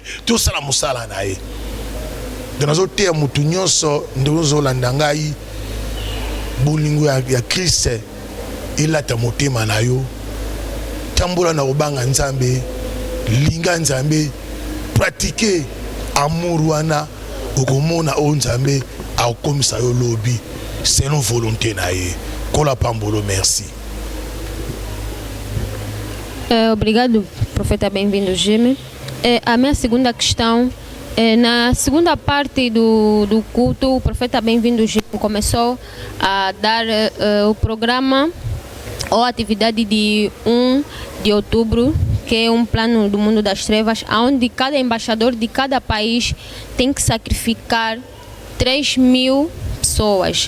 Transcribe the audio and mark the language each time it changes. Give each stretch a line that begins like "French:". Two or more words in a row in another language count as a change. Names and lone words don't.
Lingala: to sala musala na ye donazo te mutu nyonso ndozo landa ngai bolingo ya Christ elata motema na yo tambola na obanga nzambe linga nzambe
French: pratiquer amour
Lingala: wana okomona o nzambe akomisa yo lobi
French: selon volonté
Lingala: na ye kola pambolo merci
Portuguese: Obrigado, profeta, bem-vindo, Jimmy. A minha segunda questão, na segunda parte do culto, o profeta bem-vindo, Jimmy, começou a dar o programa ou atividade de 1 de outubro, que é um plano do mundo das trevas, onde cada embaixador de cada país tem que sacrificar 3.000 pessoas.